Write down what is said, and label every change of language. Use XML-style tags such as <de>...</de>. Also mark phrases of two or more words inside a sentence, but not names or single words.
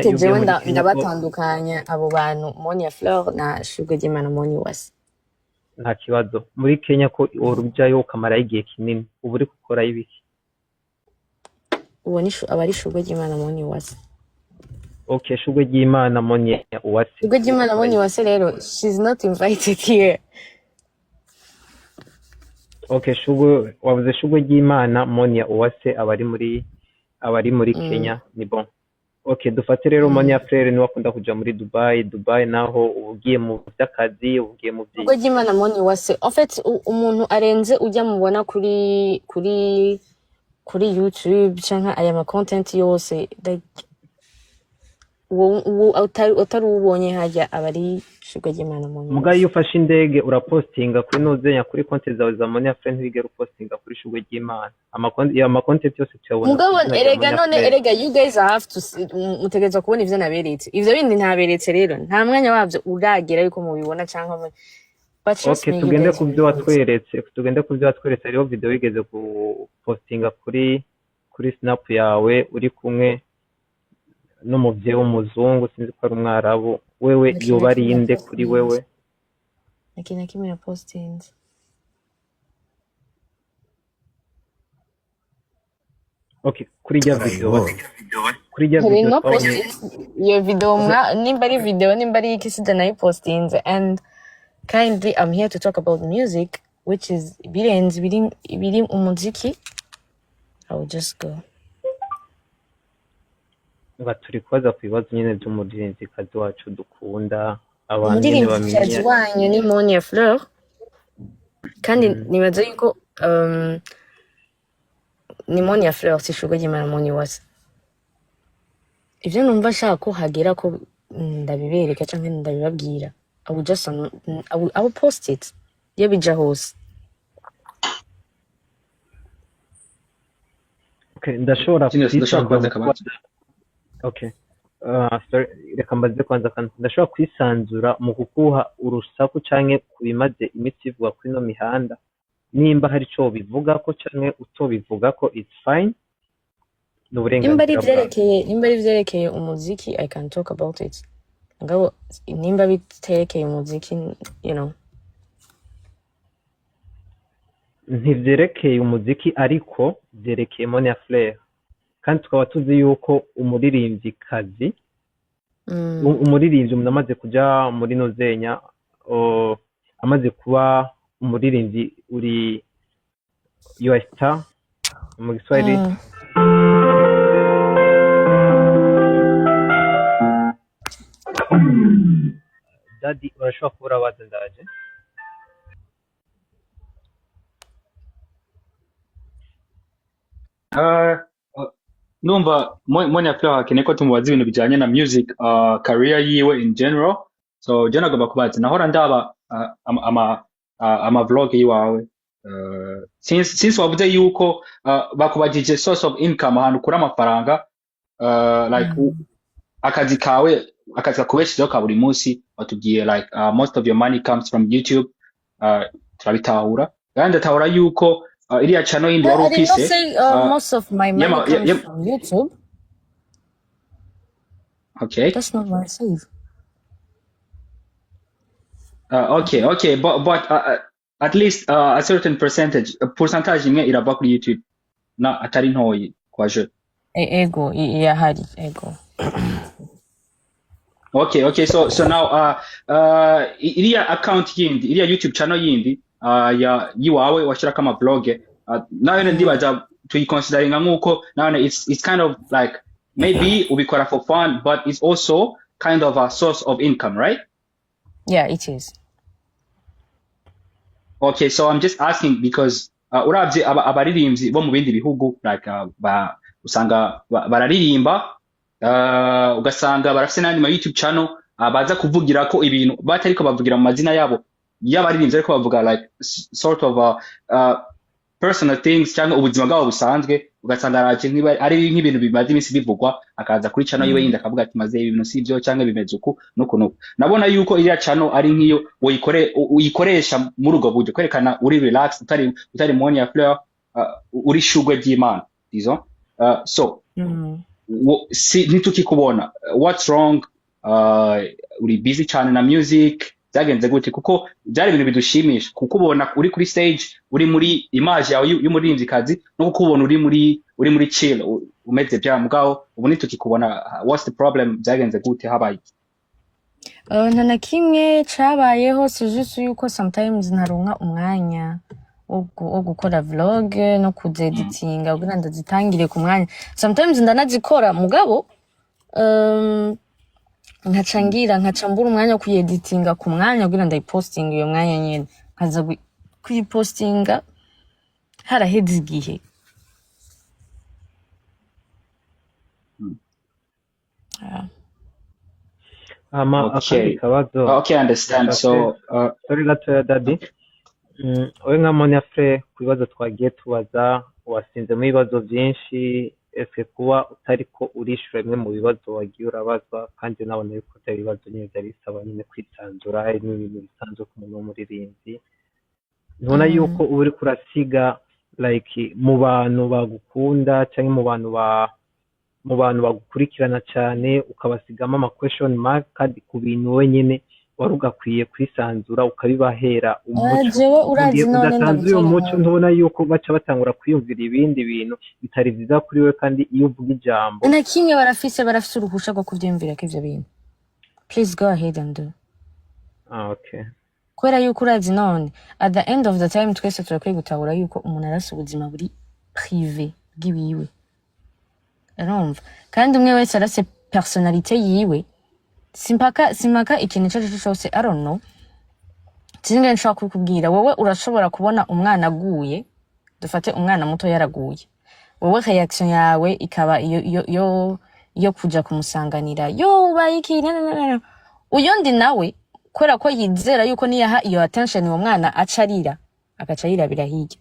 <rn>jewe ndabatandukanya abo bantu Monia Fleur na Shugwe ry'Imana Monia Uwase. Nta kibazo. Muri Kenya ko urubyayo ukamara igihe kinini, ubu uri gukora ibiki? Uwo ni abari Shugwe ry'Imana Monia Uwase. Okay, Shugwe ry'Imana Monia Uwase. Shugwe ry'Imana Monia Uwase rero</rn> <en>she's not invited here.</en> <rn>Okay, wavuze Shugwe ry'Imana Monia Uwase abari muri Kenya, ni bon. Okay, dufate rero Monia Frere ni wakunda kuja muri Dubai naho ugiye mu by'akazi, ugiye mu byi. Shugwe ry'Imana Monia Uwase</rn> <fr>en fait</fr> <rn>umuntu arenze ujya mubona kuri YouTube canke aya ma content yose like utari ubonye hajya abari Shugwe ry'Imana Monia. Muga iyo ufashe indege urapostinga kuri nozenya kuri konti zawe za Monia Frere, ntibigera upostinga kuri Shugwe ry'Imana. Ama content yose cyabona. Mugabo erega</rn> <en>you guys have to</en> <rn>mutegeza kubona ivyo naberetse. Ivyo bindi ntaberetse rero nta mwanya wavyo uragera yuko mubibona canke trust Okay,</rn> <en>me, you</en> <rn>tugende</rn> <en>guys</en> <rn>ku</rn> <en>will</en> <rn>byo</rn> <en>love</en> <rn>watweretse hariho video wigeze gupostinga kuri snap yawe uri kumwe n'umubyeyi w'umuzungu sinzi ko ari umwarabu wewe</rn> <en>it.</en> <rn>yoba ari inde kuri wewe Nakina kimwe na postings. okay kuri rya video Hari no twabonye postings. Iyo video nimba ari video nimba ari iki sida nayo postings,</rn> <en>and kindly I'm here to talk about music,</en> <rn>which is biri umuziki.</rn> <en>I will just go.</en> <rn>nga turi kubaza ku bibazo nyine by'umuririmbyikazi wacu dukunda abantu nyine Umuririmbyikazi bamenye wanyu ni Monia Fleur, kandi nibaza yuko ni Monia Fleur si Shugwe Ry'Imana Monia Uwase. Ivyo numva nshaka ko hagera ko ndabibereka canke ndabibabwira,</rn> <en>I will post it</en> <rn>iyo bija hose. okay ndashobora kubaza akabazo. okay sorry reka mbaze kwanza kandi ndashobora kwisanzura mu kukuha urusaku canke kubimaze imitsi ivuga kuri no mihanda nimba hari ico bivuga ko canke utobivuga ko</rn> <en>it's fine</en> <rn>Nimba ari vyerekeye umuziki,</rn> <en>I can talk about it.</en> <rn>Ngabo nimba biterekeye umuziki,</rn> <en>you know.</en> <rn>ntivyerekeye umuziki ariko vyerekeye Monia Fleur kandi tukaba tuzi yuko umuririmvyikazi umuririmbyi umuntu amaze kuja muri nozenya amaze kuba umuririmbyi uri US star mu Kiswahili Daddy urashobora kubura abaza ndaje numva Monia Fleur hakeneye ko tumubaza ibintu bijanye na</rn> <en>music career</en> <rn>yiwe</rn> <en>in general.</en> <rn>So je nagomba kubaza nahora ndaba ama vlog yiwawe since wavuze yuko bakubajije</rn> <en>source of income</en> <rn>ahantu kuri amafaranga like akazi kakubeshejeho ka buri munsi watubwiye like</rn> <en>most of your money comes from YouTube.</en> <rn>Turabitahura kandi ndatahura yuko iriya channel yindi wari ufise.</rn> <en>I did not say most of my money comes from YouTube. Okay. That's not what I said. Okay, but at least a certain percentage</en> <rn>imwe irava kuri YouTube na atari ntoyi kwa je. Ego, irahari, ego.</rn> <en>Okay, so now</en> <rn>iriya account yindi, iriya YouTube channel yindi yiwawe washirako ama blog nayo ndibaza tuyiconsideringa nkuko nayo</rn> <en>it's kind of like maybe</en> <rn>ubikora</rn> <en>for fun but it's also kind of a source of income, right? Yeah, it is. Okay, so I'm just asking because</en> <rn>uravye abaririmbyi bo mu bindi bihugu like usanga bararirimba ugasanga barafise n'andi ma YouTube channel baza kuvugira ko ibintu batariko bavugira mu mazina yabo y'abaririmbyi ariko bavuga</rn> <en>like sort of personal things</en> <rn>cyangwa ubuzima bwabo busanzwe ugasanga ari nk'ibintu bimaze iminsi bivugwa akaza kuri channel yiwe yindi akavuga ati maze ibintu sivyo cyangwa bimeze uku nuko nabona yuko iriya channel ari nk'iyo uyikoresha muri ubwo buryo kwerekana uri relax utari Monia Fleur uri Shugwe Ry'Imana disons so ntitukikubona</rn> <en>what's wrong</en> <rn>uri busy cyane na music byagenze gute kuko byari ibintu bidushimisha kukubona uri kuri stage uri muri image yawe y'umuririmbyikazi no kukubona uri muri chill umeze bya mugabo ubu nitukikubona</rn> <en>what's the problem</en> <rn>byagenze gute habaye nta kimwe cabayeho si juste yuko sometimes ntaronka umwanya wo gukora vlog no kuzeditinga kugira ndazitangire ku mwanya sometimes ndanazikora mugabo nkacambura umwanya wo kuyeditinga ku mwanya kugira ndayipostinga iyo mwanya nyene nkaza kuyipostinga haraheze igihe. akandi kabazo</rn> <en>okay, I understand. So</en> <rn>sorry gatoya Daddy we nka Monia Fleur ku bibazo twagiye tubaza wasinze mu bibazo byinshi ese kuba utariko urishura bimwe mu bibazo wagiye urabazwa kandi nabona yuko ibyo bibazo nyine byari bisaba nyine kwisanzura ari n'ibintu bisanzwe ku muntu w'umuririmbyi ntubona yuko uba uriko urasiga like mu bantu bagukunda cyangwa mu bantu bagukurikirana cyane ukabasigamo ama</rn> <en>question mark</en> <rn>kandi ku bintu wenyine wari ugakwiye kwisanzura ukabibahera umuco jewe urazi none udatanze uyo ndabitera muco ntubona yuko baca batangura kwiyumvira ibindi bintu bitari byiza kuri we kandi iyo uvuga ijambo na kimwe barafise uruhusha rwo kuvyumvirako ivyo bintu.</rn> <en>Please go ahead and do.</en> <rn>okay Kubera yuko urazi none</rn> <en>at the end of the time</en> <rn>twese turakwiye gutahura yuko umuntu arasa ubuzima buri privé bwiwiwe, urumva, kandi umwe wese arase personalite yiwe. Simpaka ikintu ico ari cyo cyose,</rn> <en>I don't know,</en> <rn>singe nshobora kukubwira wowe urashobora kubona umwana aguye, dufate umwana muto yaraguye, wowe reaction yawe ikaba iyo kuja kumusanganira yo bayiki uyundi nawe kubera ko yizera yuko niyaha iyo attention uwo mwana acarira agaca yirabira hirya.</rn>